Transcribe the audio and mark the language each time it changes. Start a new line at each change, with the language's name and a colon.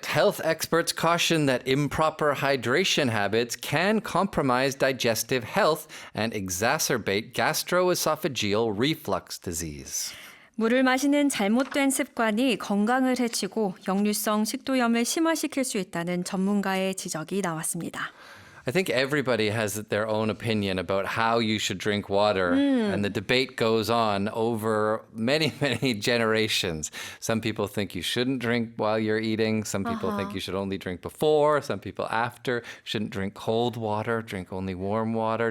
English: health experts caution that improper hydration habits can compromise digestive health and exacerbate gastroesophageal reflux disease.
Korean: 물을 마시는 잘못된 습관이 건강을 해치고 역류성 식도염을 심화시킬 수 있다는 전문가의 지적이 나왔습니다.
English: I think everybody has their own opinion about how you should drink water, and the debate goes on over many, many generations. Some people think you shouldn't drink while you're eating. Some people think you should only drink before. Some people after. Shouldn't drink cold water. Drink only warm water.